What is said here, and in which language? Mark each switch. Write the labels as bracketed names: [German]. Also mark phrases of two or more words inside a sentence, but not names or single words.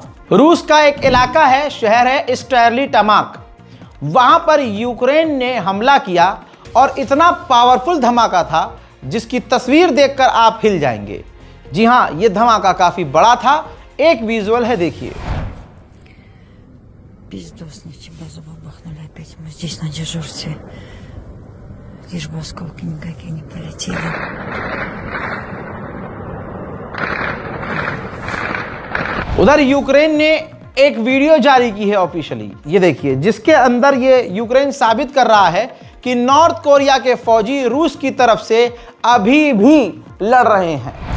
[Hindi] रूस का एक इलाका है, शहर है स्टेर्लिटामाक। वहां पर यूक्रेन ने हमला किया और इतना पावरफुल धमाका था जिसकी तस्वीर देखकर आप हिल जाएंगे। जी हां, यह धमाका काफी बड़ा था। एक विजुअल है, देखिए। [Russian] Пиздосники, базу бабахнули опять. Мы здесь на дежурстве. Лишь бы осколки никакие не полетели. [Hindi] उधर यूक्रेन ने एक वीडियो जारी की है ऑफिशियली, ये देखिए, जिसके अंदर ये यूक्रेन साबित कर रहा है कि नॉर्थ कोरिया के फौजी रूस की तरफ से अभी भी लड़ रहे हैं।